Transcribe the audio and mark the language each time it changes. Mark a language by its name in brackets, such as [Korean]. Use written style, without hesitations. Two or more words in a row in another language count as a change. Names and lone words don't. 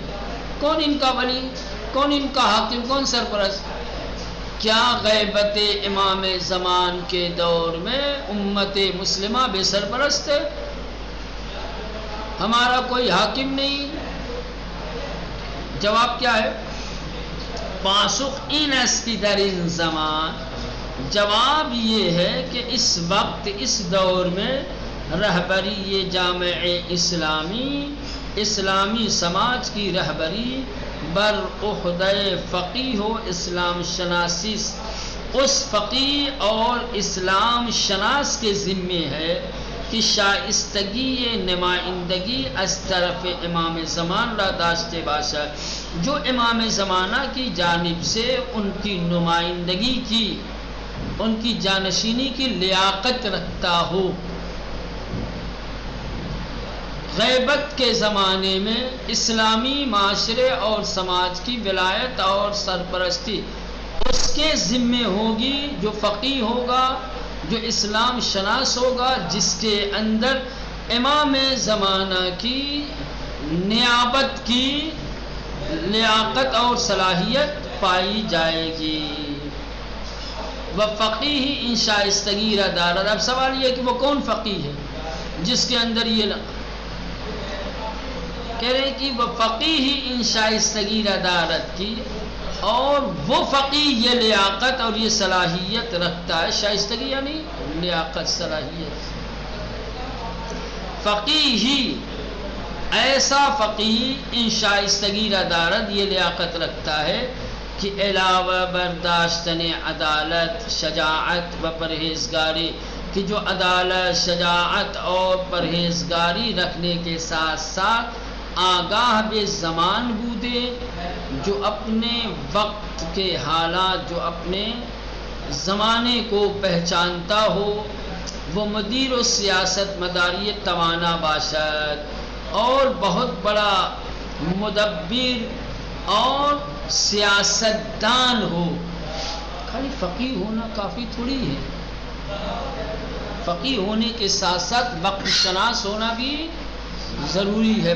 [Urdu] کون ان کا ولی، کون ان کا حاکم، کون سرپرست؟ کیا غیبت امام زمان کے دور میں امت مسلمہ بے سرپرست ہے؟ ہمارا کوئی حاکم نہیں؟ جواب کیا ہے؟ [Persian] پاسخ این است در این زمان، [Urdu] جواب یہ ہے کہ اس وقت اس دور میں [Persian] رہبری جامع [Urdu] اسلامی سماج کی رہبری [Persian] بر عہدہ فقیہ و اسلام شناسی، [Urdu] اس فقیہ اور اسلام شناس کے ذمے ہے کہ [Persian] شائستگی نمائندگی از طرف امام زمان را داشتے باشد، [Urdu] جو امام زمانہ کی جانب سے ان کی نمائندگی کی، ان کی جانشینی کی لیاقت رکھتا ہو۔ غیبت کے زمانے میں اسلامی معاشرے اور سماج کی ولایت اور سرپرستی اس کے ذمے ہوگی جو فقیہ ہوگا، جو اسلام شناس ہوگا، جس کے اندر امام زمانہ کی نیابت کی لیاقت اور صلاحیت پائی جائے گی۔ [Persian] وہ فقیہ ان شائستگی را دارد۔ [Urdu] اب سوال یہ ہے کہ وہ کون فقیہ ہے جس کے اندر یہ کہہ رہے ہیں کہ وہ [Persian] فقیہ ان شائستگی را دارد [Urdu] کی، اور وہ فقیہ یہ لیاقت اور یہ صلاحیت رکھتا ہے۔ شائستگی یعنی لیاقت، صلاحیت۔ فقیہ ہی ایسا [Persian] فقیہ ان شائستگی را دارد، [Urdu] یہ لیاقت رکھتا ہے کہ علاوہ [Persian] برداشتن عدالت، شجاعت و پرہیزگاری، [Urdu] کہ جو عدالت، شجاعت اور پرہیزگاری رکھنے کے ساتھ ساتھ [Persian] آگاہ بے زمان بودے، [Urdu] جو اپنے وقت کے حالات، جو اپنے زمانے کو پہچانتا ہو، [Persian] وہ مدیر و سیاست مداری توانا باشد، [Urdu] اور بہت بڑا مدبر اور سیاستدان ہو۔ خالی فقیہ ہونا کافی تھوڑی ہے، فقیہ ہونے کے ساتھ ساتھ وقت شناس ہونا بھی ضروری ہے۔